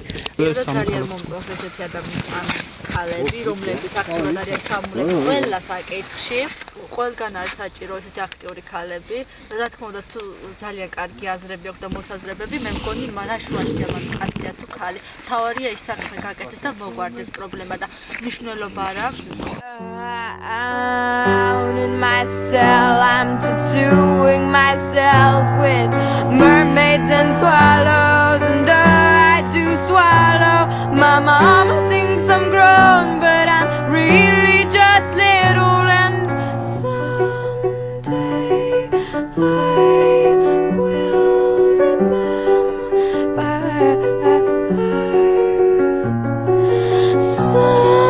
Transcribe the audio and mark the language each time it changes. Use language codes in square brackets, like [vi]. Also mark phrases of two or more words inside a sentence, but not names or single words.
[ka] ძალიან მომწონს ესეთი ადამიანი ქალები რომლებიც აქტიურად არიან ჩამულები ყველა საკითხში ყველგან არის საჭირო ესეთი აქტიური ქალები რა თქმა უნდა თუ ძალიან კარგი აზრები აქვს და მოსაზრებები მე მგონი მარა შუაში ამან კაცია თუ ქალი თავარია ის საქმე გაკეთდეს და მოგვარდეს პრობლემა და მნიშვნელობა არ აქვს [en] in my cell I'm tattooing myself with mermaids and swallows and I do swallow my mama thinks I'm grown but I'm really just little and someday I will remember